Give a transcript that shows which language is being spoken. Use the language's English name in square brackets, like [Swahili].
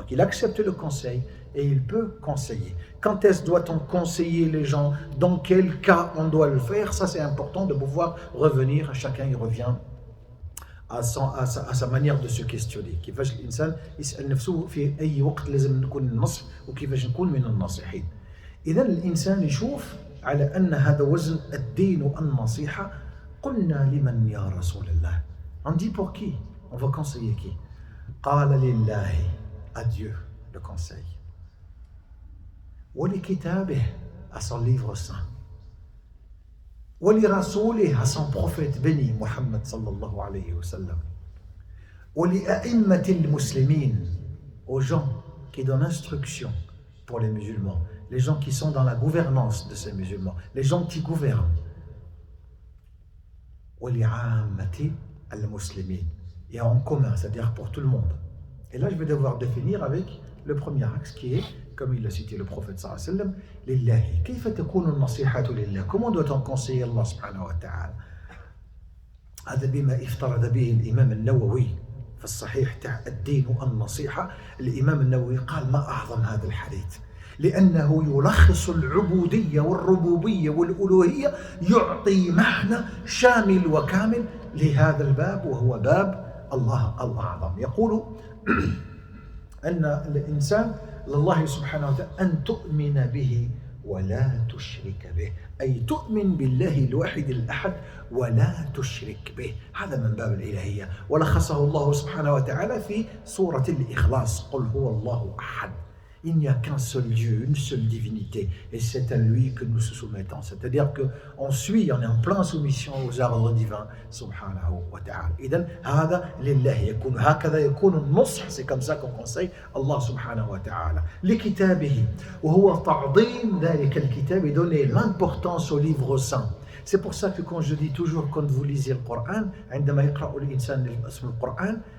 [French] Donc il accepte le conseil et il peut conseiller. Quand est-ce doit-on conseiller les gens? Dans quel cas on doit le faire? Ça c'est important de pouvoir revenir. Chacun y revient à sa manière de se questionner. [Arabic] كيفاش الإنسان يسأل نفسه في أي وقت لازم نكون النصح وكيفاش نكون من الناصحين. إذا الإنسان يشوف على أن هذا وزن الدين النصيحة. قلنا لمن يا رسول الله. [French] On dit pour qui? On va conseiller qui? [Arabic] قال لله, [French] à Dieu le conseil. [Arabic] ولكتابه, [French] à son livre saint. [Arabic] ولرسوله, [French] à son prophète béni Muhammad sallallahu alayhi wa sallam. [Arabic] ولأئمة المسلمين, [French] aux gens qui donnent instruction pour les musulmans, les gens qui sont dans la gouvernance de ces musulmans, les gens qui gouvernent. [Arabic] ولعامة المسلمين, [French] et en commun, c'est-à-dire pour tout le monde. Et là, je vais devoir définir avec le premier axe qui est, comme il l'a cité le prophète sallallahu alayhi wa sallam, lillahi. [Arabic] كيف تكون النصيحة لله? [French] Comment doit-on conseiller Allah subhanahu wa ta'ala? [Arabic] هذا بما افترض به الإمام النووي في الصحيح تاع الدين النصيحة. الإمام النووي قال ما أعظم هذا الحديث لأنه يلخص العبودية والربوبية والألوهية, يعطي معنى شامل وكامل لهذا الباب وهو باب الله الأعظم. يقول أن الإنسان لله سبحانه وتعالى أن تؤمن به ولا تشرك به, أي تؤمن بالله الواحد الأحد ولا تشرك به. هذا من باب الإلهية, ولخصه الله سبحانه وتعالى في سورة الإخلاص. قل هو الله أحد. [French] Il n'y a qu'un seul Dieu, une seule divinité, et c'est à lui que nous se soumettons. C'est-à-dire qu'on suit, on est en pleine soumission aux ordres divins, subhanahu wa ta'ala. [Arabic] إذن هذا لله يكون هكذا يكون النصح. [French] C'est comme ça qu'on conseille Allah subhanahu wa ta'ala. [Arabic] لكتابه وهو تعظيم ذلك الكتاب, [French] et donner l'importance au livre saint. C'est pour ça que quand je dis toujours, quand vous lisez le Coran, [Arabic] عندما يقرأ الإنسان اسم القرآن,